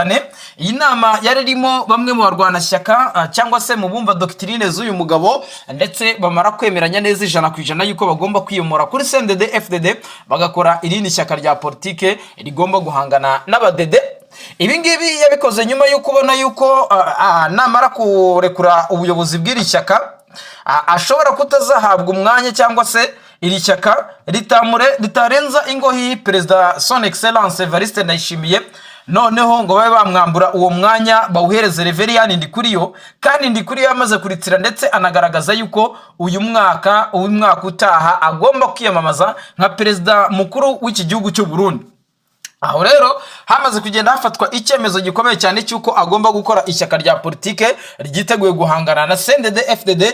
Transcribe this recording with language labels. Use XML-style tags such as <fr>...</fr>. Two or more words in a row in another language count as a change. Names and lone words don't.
<rw>Iyi nama yaririmo bamwe mu barwanashyaka cyangwa se mu bumva doctrine z'uyu mugabo, ndetse bamara kwemeranya neza 100% yuko bagomba kwiyomora kuri CNDD-FDD bagakora irindi shyaka rya politike rigomba guhangana n'abadede. Ibi ngibi yabikoze nyuma yo kubona yuko namara kurekura ubuyobozi bw'iri shyaka ashobora kutazahabwa umwanya cyangwa se iri shyaka ritarenza ingohi perezida</rw> <fr>Son Excellence</fr> <rw>Evariste Ndayishimiye. Noneho ngo babe bamwambura uwo mwanya bawuhereze Reverien Ndikuriyo, kandi Ndikuriyo yamaze kuritira ndetse anagaragaza yuko uyu mwaka utaha agomba kwiyamamaza nka perezida mukuru w'iki gihugu cy'u Burundi. Aho rero hamaze kugenda hafatwa icyemezo gikomeye cyane cyuko agomba gukora ishyaka rya politike ryiteguye guhangana na CNDD-FDD.</rw>